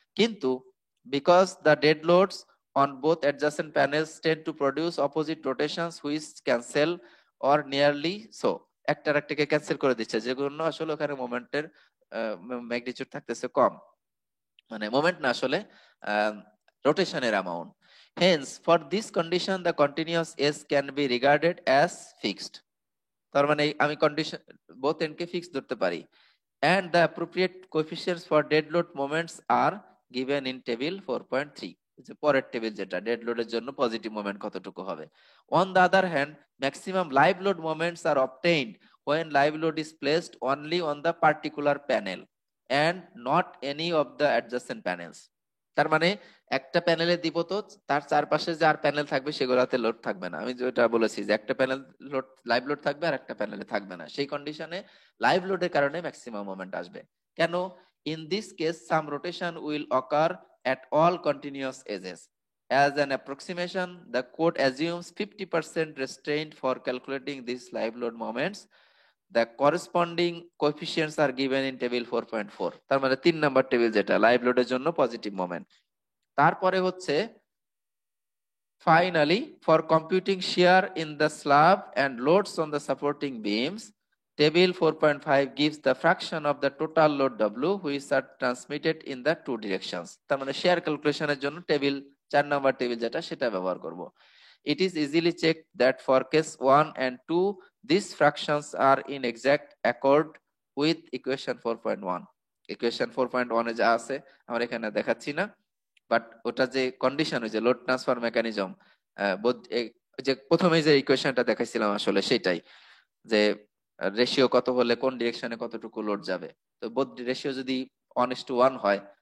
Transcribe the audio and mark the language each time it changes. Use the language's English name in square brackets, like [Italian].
[Bangla] কিন্তু [English] because the dead loads on both adjacent panels tend to produce opposite rotations which cancel or nearly so, [Bangla] একটা একটাকে cancel করে দিচ্ছে, যেগুলো আসলে ওখানে মোমেন্টের ম্যাগনিটিউড থাকতেছে কম, মানে মোমেন্ট না আসলে রোটেশনের amount. [English] Hence for this condition the continuous edge can be regarded as fixed. [Bangla] তার মানে আমি কন্ডিশন বোথ এন্ডকে ফিক্স ধরতে পারি। [English] and the appropriate coefficients for dead load moments are given in table 4.3, [Bangla] যে পরের টেবিল যেটা ডেড লোডের জন্য পজিটিভ মোমেন্ট কতটুকু হবে। [English] on the other hand maximum live load moments are obtained when live load is placed only on the particular panel and not any of the adjacent panels। [Bangla] তার মানে একটা প্যানেলে দিব তো তার চারপাশে যে আর প্যানেল থাকবে সেগুলোতে লোড থাকবে না। আমি যেটা বলেছি যে একটা প্যানেল লোড লাইভ লোড থাকবে আর একটা প্যানেলে থাকবে না, সেই কন্ডিশনে লাইভ লোডের কারণে ম্যাক্সিমাম মোমেন্ট আসবে। কেন? [English] In this case some rotation will occur at all continuous edges. As an approximation, the code assumes 50% restraint for calculating these live load moments. The corresponding coefficients are given in table 4.4। [Bangla] তার মানে 3 number table যেটা live লোডের জন্য positive moment. তারপরে হচ্ছে [English] finally for computing shear in the slab and loads on the supporting beams, table 4.5 gives the fraction of the total load W which are transmitted in the two directions। [Bangla] তার মানে share ক্যালকুলেশনের জন্য table 4 number table যেটা সেটা ব্যবহার করব। [English] It is easily checked that for case 1 and 2 these fractions are in exact accord with equation 4.1। [Bangla] Equation 4.1 এ যা আছে আমরা এখানে দেখাচ্ছি না, বাট ওটা যে কন্ডিশন, ওই যে লোড ট্রান্সফার মেকানিজম, যে প্রথমে যে ইকুয়েশনটা দেখাইছিলাম আসলে সেটাই, যে রেশিও কত হলে কোন ডিরেকশনে কতটুকু লোড যাবে। তো বোথ রেশিও যদি 1:1 হয়